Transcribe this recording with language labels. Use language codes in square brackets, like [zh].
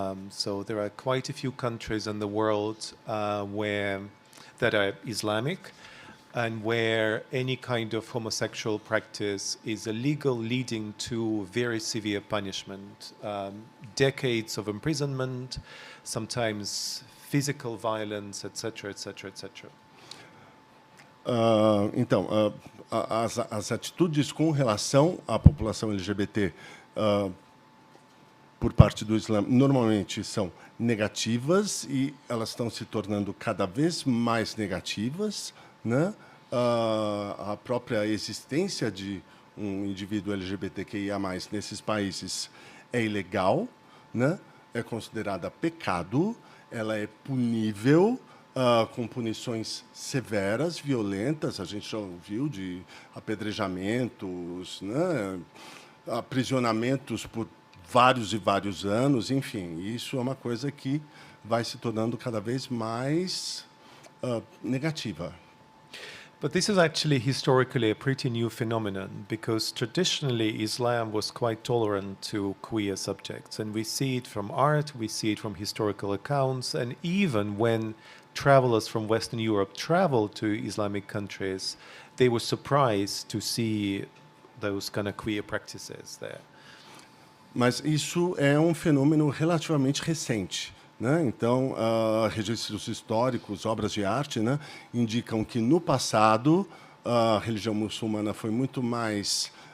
[en] So there are quite a few countries in the world that are Islamic, and where any kind of homosexual practice is illegal, leading to very severe punishment, decades of imprisonment, sometimes physical violence, etc., etc., etc. [pt] Então, as atitudes com relação à população LGBT por parte do Islã normalmente são negativas e elas estão se tornando cada vez mais negativas, né? A própria existência de um indivíduo LGBTQIA+ nesses países é ilegal, né? É considerada pecado, ela é punível, com punições severas, violentas. A gente já ouviu de apedrejamentos, né? Aprisionamentos por vários e vários anos, enfim. Isso é uma coisa que vai se tornando cada vez mais negativa. [en] But this is actually historically a pretty new phenomenon, because traditionally Islam was quite tolerant to queer subjects, and we see it from art, we see it from historical accounts, and even when travelers from Western Europe traveled to Islamic countries, they were surprised to see those kind of queer practices there. [pt] Mas isso é um fenômeno relativamente recente, né? Então, registros históricos, obras de arte, né, indicam que no passado a religião muçulmana foi muito mais